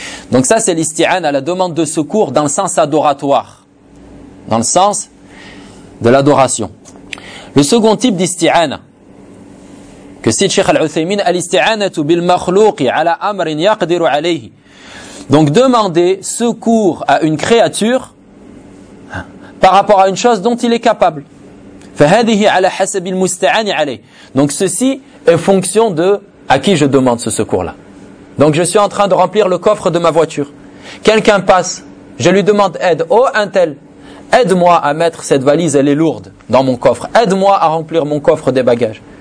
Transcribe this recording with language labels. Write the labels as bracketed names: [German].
[French] Donc ça c'est l'isti'an, à la demande de secours dans le sens adoratoire, dans le sens de l'adoration. Le second type d'isti'ana, que Que cite Cheikh Al-Uthaymin, [Arabic] Al-Isti'anatu bil makhluqi ala amrin yaqdiru alayhi. [French] Donc demander secours à une créature par rapport à une chose dont il est capable. [Arabic] فهذه على حسب المستعان عليه. [French] Donc ceci est fonction de à qui je demande ce secours-là. Donc je suis en train de remplir le coffre de ma voiture. Quelqu'un passe, je lui demande aide. Oh un tel, aide-moi à mettre cette valise, elle est lourde dans mon coffre. Aide-moi à remplir mon coffre des bagages.